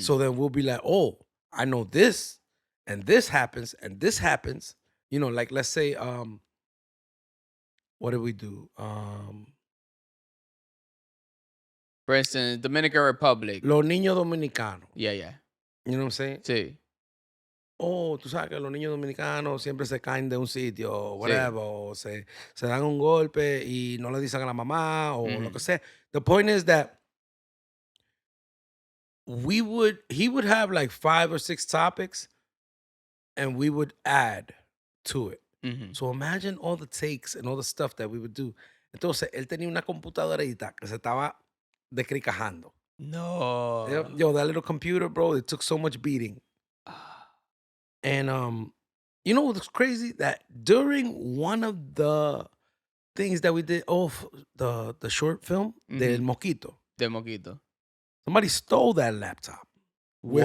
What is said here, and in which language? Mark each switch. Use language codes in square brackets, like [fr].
[en] So then we'll be like, oh, I know this, and this happens, and this happens. You know, like, let's say, what did we do? For instance, Dominican Republic. [es] Los niños dominicanos. [en] Yeah, yeah. You know what I'm saying? [es] Sí. Oh, tú sabes que los niños dominicanos siempre se caen de un sitio, o Sí. whatever, o se dan un golpe y no le dicen a la mamá, o lo que Mhm. sea. [en] The point is that he would have like 5 or 6 topics, and we would add to it. Mhm. So imagine all the takes and all the stuff that we would do. [es] Entonces, él tenía una computadorita que se estaba descricajando. No. [en] Yo, that little computer, bro, it took so much beating. And you know what's crazy? That during one of the things that we did, the short film, Del Mosquito, [es] De Moquito. [en] somebody stole that laptop with